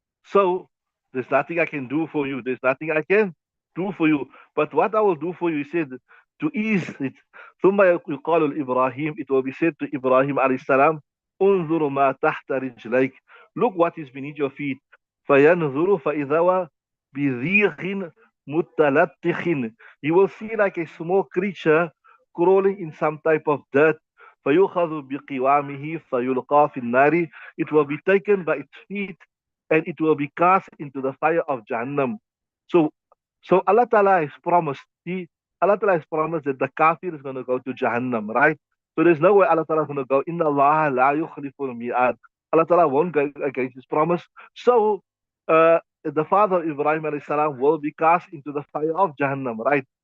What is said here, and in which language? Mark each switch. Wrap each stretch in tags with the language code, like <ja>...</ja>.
<en>So there's nothing I can do for you. There's nothing I can do for you. But what I will do for you, he said, to ease it.</en> <ar>ثم يقال لإبراهيم,</ar> <en>it will be said to Ibrahim alayhi salam,</en> <ar>انظر ما تحت رجليك.</ar> <en>Look what is beneath your feet.</en> <ar>فينظر فإذا هو بذيغ متلطخ.</ar> <en>You will see like a small creature crawling in some type of dirt.</en> <ar>فيؤخذ بقوامه فيلقى في النار.</ar> <en>It will be taken by its feet and it will be cast into the fire of Jahannam. So, so Allah Ta'ala has promised, Allah Ta'ala has promised that the kafir is going to go to Jahannam, right? So there's no way Allah Ta'ala is going to go, Inna Allah la yukhliful mi'ad. Allah Ta'ala won't go against his promise. So, the father of Ibrahim alayhi salam will be cast into the fire of Jahannam, right?</en>